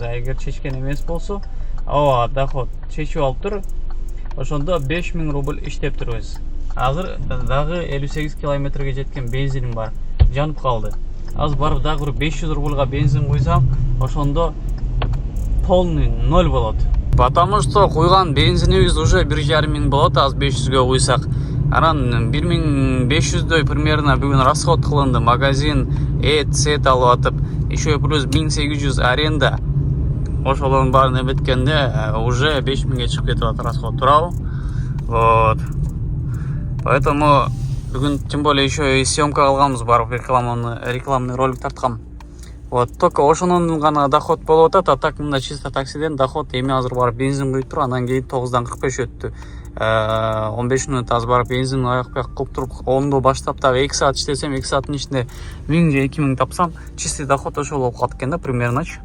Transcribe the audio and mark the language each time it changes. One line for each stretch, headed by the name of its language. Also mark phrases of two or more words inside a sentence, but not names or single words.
Kyrgyz: А эгер чечкен эмес болсо, ооба, доход чечип алыптыр. Ошондо 5000 рубль иштептирбиз. Азыр дагы 58 километрге жеткен бензиним бар. Жанып калды. Аз барып дагы бир 500 рубльга бензин куйсам, ошондо полный 0 болот.
Russian: Потому что
Kyrgyz: куйган бензинибиз уже 1500 болот, аз 500ге куйсак. Анан 1500дөй примерно бүгүн расход кылынды. Магазин, сет алып атып,
Russian: еще плюс
Kyrgyz: 1800 аренда. Ошолордун баарын эметкенде уже 5000ге чыгып кетип атат расход, туурабы?
Russian: Вот. Поэтому
Kyrgyz: бүгүн
Russian: тем более еще и съемка
Kyrgyz: кылганбыз, барып
Russian: рекламный ролик
Kyrgyz: тарткам.
Russian: Вот, только
Kyrgyz: ошонун гана доход болуп атат,
Russian: а так
Kyrgyz: мында чисто таксиден доход эми азыр барып бензин куюп туруп, андан кийин 9-дан 45 өттү. 15 минут аз барып бензин аяк-бияк кылып туруп, 10до баштап дагы 2 саат иштесем, 2 сааттын ичинде 1000 же 2000 тапсам,
Russian: чистый доход
Kyrgyz: ошол болуп калат экен да, примерночу.